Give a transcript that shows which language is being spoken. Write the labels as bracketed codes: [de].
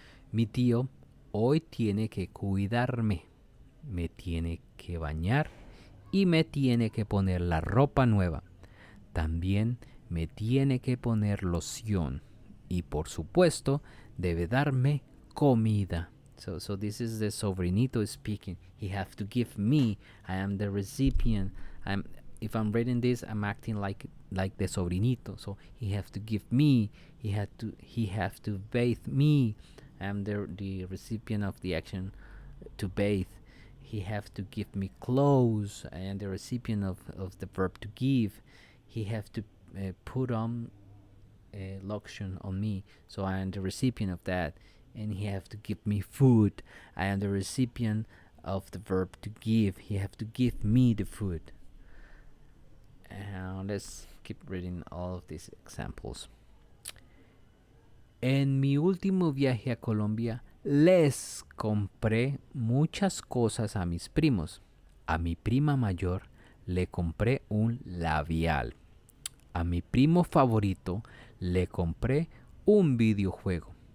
[es] Mi tío hoy tiene que cuidarme, me tiene que bañar y me tiene que poner la ropa nueva. También me tiene que poner loción y por supuesto debe darme comida. [en] So this is the sobrinito speaking. He have to give me. I am the recipient. If I'm reading this, I'm acting like the sobrinito. So he have to give me. He have to bathe me. I'm the recipient of the action to bathe. He have to give me clothes. I am the recipient of the verb to give. He have to put on lotion on me. So I am the recipient of that. And he have to give me food. I am the recipient of the verb to give. He have to give me the food. Let's keep reading all of these examples. [es] En mi último viaje a Colombia, les compré muchas cosas a mis primos. A mi prima mayor le compré un labial. A mi primo favorito le compré un videojuego.